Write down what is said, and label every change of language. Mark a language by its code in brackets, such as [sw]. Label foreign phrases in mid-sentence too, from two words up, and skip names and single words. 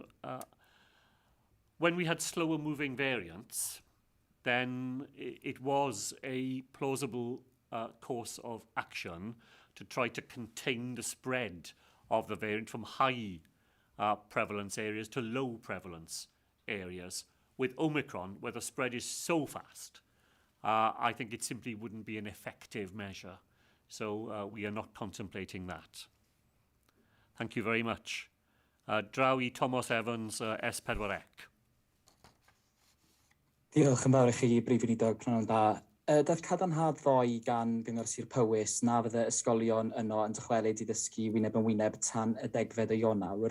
[en] When we had slower moving variants, then it was a plausible course of action to try to contain the spread of the variant from high prevalence areas to low prevalence areas. With Omicron, where the spread is so fast, I think it simply wouldn't be an effective measure. So we are not contemplating that. Thank you very much. [cy] Draw I Thomas Evans, S4C. Diolch yn fawr i chi, Prif Weinidog, pnawn da. Daeth cadarnhad ddoe gan Gyngor Sir Powys na fydde ysgolion yno yn dychwelyd i ddysgu wyneb yn wyneb tan y 10fed o Ionawr.